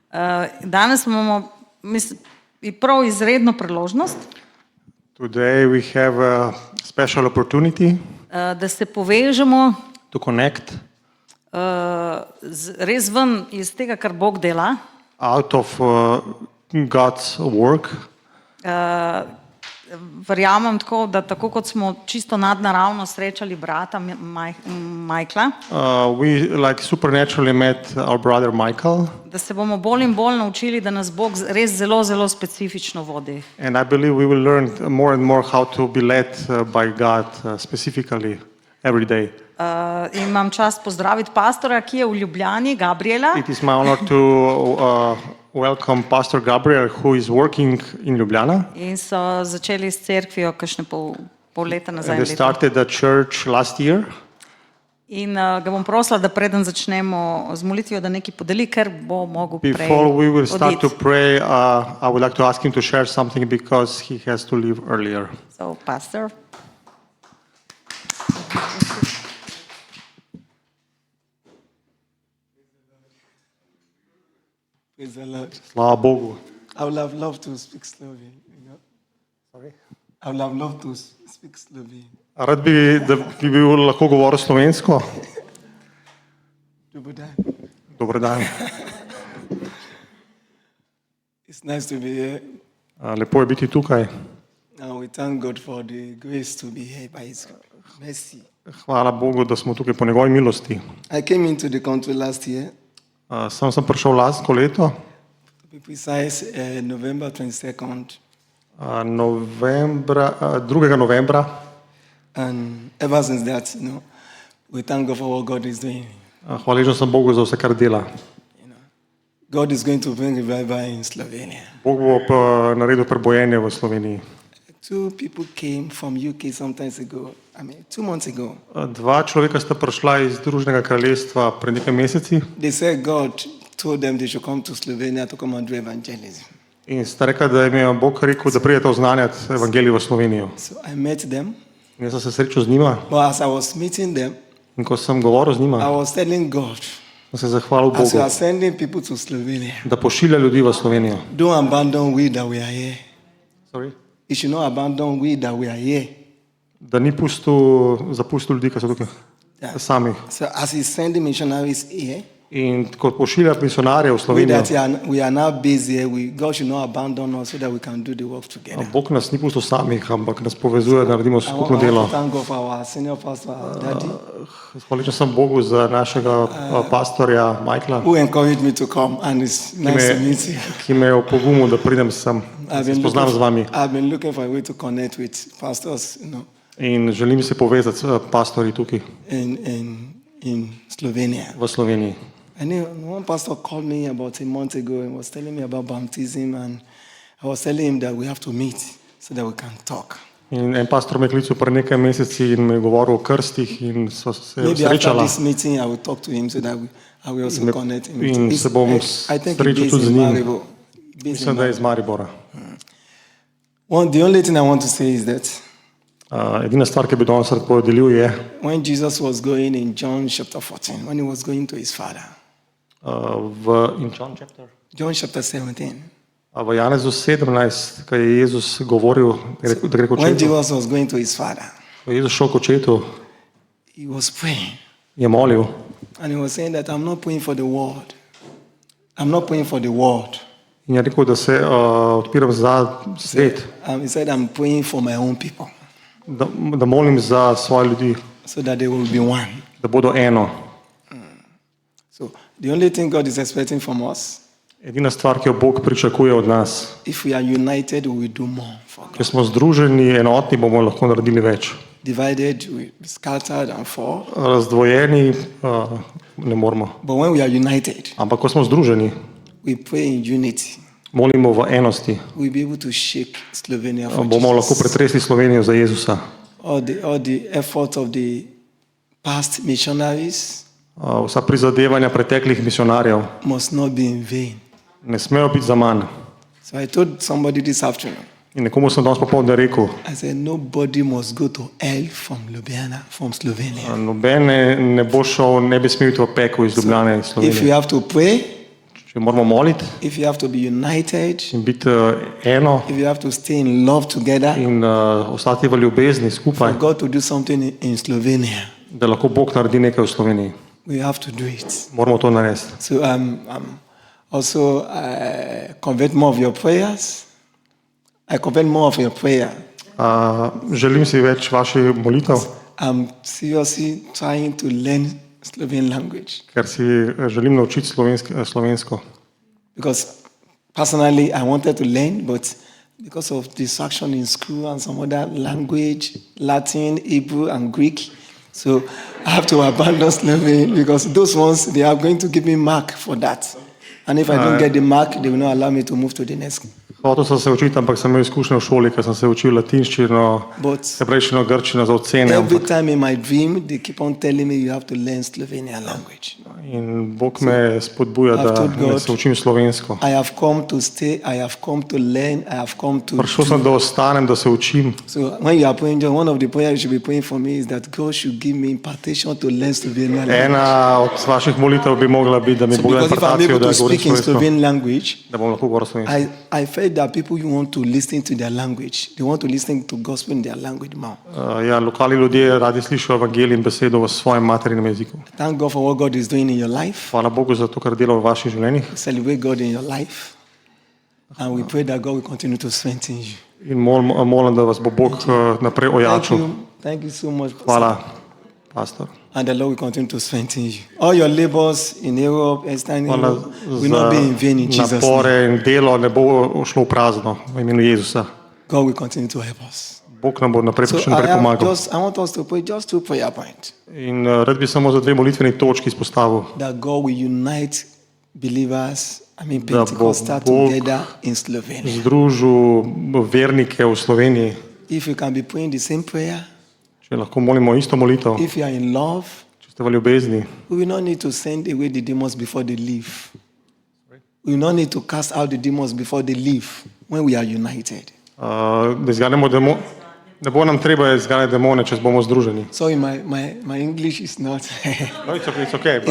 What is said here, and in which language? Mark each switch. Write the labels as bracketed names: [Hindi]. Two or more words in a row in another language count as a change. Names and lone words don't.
[Slovenian] Danes imamo prav izredno priložnost, [English] Today we have a special opportunity [Slovenian] da se povežemo [English] to connect [Slovenian] res ven iz tega, kar Bog dela. [English] out of God's work. [Slovenian] Verjamem tako, da tako kot smo čisto nadnaravno srečali brata Michaela, [English] We like supernaturally met our brother Michael, [Slovenian] da se bomo bolj in bolj naučili, da nas Bog res zelo, zelo specifično vodi. [English] and I believe we will learn more and more how to be led by God specifically every day. [Slovenian] In imam čast pozdraviti pastora, ki je v Ljubljani, Gabriela. [English] It is my honor to welcome Pastor Gabriel, who is working in Ljubljana. [Slovenian] In so začeli s cerkvijo kakšne pol leta nazaj. [English] They started the church last year. [Slovenian] In ga bom prosila, da preden začnemo z molitvijo, da nekaj podeli, ker bo mogel prej [English] Before we will start to [Slovenian] oditi. [English] pray, I would like to ask him to share something because he has to leave earlier. So, pastor. Praise the Lord. [Slovenian] Slava Bogu. [English] I would have loved to speak Slovene. Sorry? I would have loved to speak Slovene. [Slovenian] Rad bi, da bi bil lahko govoril slovensko. [Croatian] Dobar dan. [Slovenian] Dober dan. [English] It's nice to be here. [Slovenian] Lepo je biti tukaj. [English] And we thank God for the grace to be here by His mercy. [Slovenian] Hvala Bogu, da smo tukaj po njegovi milosti. [English] I came into the country last year, [Slovenian] Sem prišel lansko leto, [English] to be precise, November 22nd. [Slovenian] 2. novembra. [English] And ever since that, we thank God for what God is doing. [Slovenian] Hvaležen sem Bogu za vse, kar dela. [English] God is going to bring revival in Slovenia. [Slovenian] Bog bo pa naredil prebojenje v Sloveniji. [English] 2 people came from UK some times ago. 2 months ago. [Slovenian] 2 človeka sta prišla iz Združenega kraljestva pred nekaj meseci [English] They said God told them they should come to Slovenia to come and do evangelism. [Slovenian] in sta rekla, da jim je Bog rekel, da pridete oznanjati evangelij v Slovenijo. [English] So I met them. [Slovenian] In jaz sem se srečal z njima [English] But as I was meeting them, [Slovenian] in ko sem govoril z [English] I [Slovenian] njima, [English] was telling God, [Slovenian] sem se zahvalil [English] as you [Slovenian] Bogu, [English] are sending people to Slovenia, [Slovenian] da pošilja ljudi v Slovenijo. [English] don't abandon we that we are here. Sorry? You should not abandon we that we are here. [Slovenian] Da ni zapustil ljudi, ki so tukaj [English] Yeah. [Slovenian] sami. [English] So as he's sending missionaries here, [Slovenian] In ko pošilja misionarje v [English] we [Slovenian] Slovenijo, [English] that we are now busy here, God should not abandon us so that we can do the work together. [Slovenian] Bog nas ni pustil samih, ampak nas povezuje, da naredimo [English] I [Slovenian] skupno [English] want [Slovenian] delo. [English] to thank God for our senior pastor, our daddy, [Slovenian] Hvaležen sem Bogu za našega pastorja Michaela, [English] who encouraged me to come, and it's nice to meet you. [Slovenian] ki me je opogumil, da pridem sem, da se spoznam z vami. [English] I've been looking for a way to connect with pastors, [Slovenian] In želim se povezati s pastorji tukaj [English] in Slovenia. [Slovenian] v Sloveniji. [English] I know one pastor called me about a month ago and was telling me about baptism, and I was telling him that we have to meet so that we can talk. [Slovenian] In en pastor me je klical pred nekaj meseci in me je govoril o krstih in so se [English] Maybe after [Slovenian] srečala. [English] this meeting I will talk to him so that I will also connect him. [Slovenian] in se bom [English] I think [Slovenian] srečal [English] he's [Slovenian] tudi z [English] based in [Slovenian] njim. [English] Maribor. Based in [Slovenian] Mislim, da je iz Maribora. [English] The only thing I want to say is that [Slovenian] Edina stvar, ki bi danes rad podelil, je, [English] when Jesus was going in John chapter 14, when he was going to his father, in John chapter? John chapter 17, [Slovenian] V Janezu 17, ko je Jezus govoril, da gre k [English] when [Slovenian] očetu, [English] Jesus was going to his father, [Slovenian] ko je Jezus šel k očetu, [English] he was praying. [Slovenian] je molil [English] And he was saying that I'm not praying for the world. I'm not praying for the world. [Slovenian] in je rekel, da se odpiram za svet, [English] He said, I'm praying for my own people [Slovenian] da molim za svoje ljudi, [English] so that they will be one. [Slovenian] da bodo eno. [English] So the only thing God is expecting from us, [Slovenian] Edina stvar, ki jo Bog pričakuje od nas, [English] if we are united, we will do more for God. [Slovenian] če smo združeni, enotni, bomo lahko naredili več. [English] Divided, we will be scattered and fall. [Slovenian] Razdvojeni ne moramo. [English] But when we are united, [Slovenian] Ampak ko smo združeni, [English] we pray in unity. [Slovenian] molimo v enosti, [English] We'll be able to shake Slovenia for [Slovenian] bomo lahko [English] Jesus. [Slovenian] pretresli Slovenijo za Jezusa. [English] All the efforts of the past missionaries [Slovenian] Vsa prizadevanja preteklih misionarjev [English] must not be in vain. [Slovenian] ne smejo biti za manj. [English] So I told somebody this afternoon, [Slovenian] In nekomu sem danes popoldne rekel, [English] I said, nobody must go to hell from Ljubljana, from Slovenia. [Slovenian] noben ne bo šel, ne bi smel iti v peklo iz Ljubljane, iz [English] If you [Slovenian] Slovenije. [English] have to pray, [Slovenian] če moramo moliti [English] if you have to be united, [Slovenian] in biti eno [English] if you have to stay in love together, [Slovenian] in ostati v ljubezni [English] for [Slovenian] skupaj, [English] God to do something in Slovenia, [Slovenian] da lahko Bog naredi nekaj v Sloveniji. [English] we have to do it. [Slovenian] Moramo to narediti. [English] So also convert more of your prayers. I convert more of your prayer. [Slovenian] Želim si več vaših molitev, [English] I'm seriously trying to learn Slovene language [Slovenian] ker si želim naučiti slovensko. [English] because personally I wanted to learn, but because of distraction in school and some other language, Latin, Hebrew, and Greek, so I have to abandon Slovene because those ones they are going to give me mark for that, and if I don't get the mark, they will not allow me to move to the next. [Slovenian] Hotel sem se učiti, ampak sem imel izkušnje v šoli, ker sem se učil latinščino, [English] But [Slovenian] hebrejščino, grščino za ocene. [English] every [Slovenian] Ampak, [English] time in my dream, they keep on telling me you have to learn Slovenian language. [Slovenian] in Bog me spodbuja, [English] I've [Slovenian] da [English] told God- [Slovenian] se učim slovensko. [English] I have come to stay, I have come to learn, I have come to. [Slovenian] Prišel sem, da ostanem, da se učim. [English] So when you are praying, one of the prayers you should be praying for me is that God should give me impartation to learn Slovenian language. [Slovenian] Ena od vaših molitev bi mogla biti, da mi [English] So [Slovenian] Bog da [English] because if I'm [Slovenian] impartacijo, [English] able [Slovenian] da [English] to [Slovenian] govorim [English] speak in [Slovenian] slovensko, [English] Slovene language, [Slovenian] da bom lahko govoril slovensko. [English] I felt that people who want to listen to their language, they want to listen to gospel in their language more. [Slovenian] Ja, lokalni ljudje radi slišijo evangelij in besedo v svojem materinem jeziku. [English] Thank God for what God is doing in your life. [Slovenian] Hvala Bogu za to, kar dela v vaših življenjih. [English] Celebrate God in your life. And we pray that God will continue to strengthen you. [Slovenian] In molim, da vas bo Bog naprej ojačil. [English] Thank you so much. [Slovenian] Hvala, pastor. [English] And the Lord will continue to strengthen you. All your labors in Europe, Eastern [Slovenian] Hvala [English] Europe, will not be in vain in [Slovenian] za [English] Jesus' name. [Slovenian] napore in delo, ne bo šlo v prazno v imenu Jezusa. [English] God will continue to help us. [Slovenian] Bog nam bo naprej [English] So [Slovenian] še naprej pomagal. [English] I want us to pray just 2 prayer points. [Slovenian] In rad bi samo za 2 molitveni točki izpostavil, [English] That God will unite believers, [Slovenian] bo [English] Pentecostal [Slovenian] Bog [English] together in Slovenia. [Slovenian] združil vernike v Sloveniji. [English] If you can be praying the same prayer, [Slovenian] Če lahko molimo isto molitev, [English] if you are in love, [Slovenian] če ste v ljubezni, [English] we will not need to send away the demons before they leave. We will not need to cast out the demons before they leave when we are united. [Slovenian] da izganemo ne bo nam treba izganjati demone, če bomo združeni. [English] Sorry, my English is not. No, it's okay, but,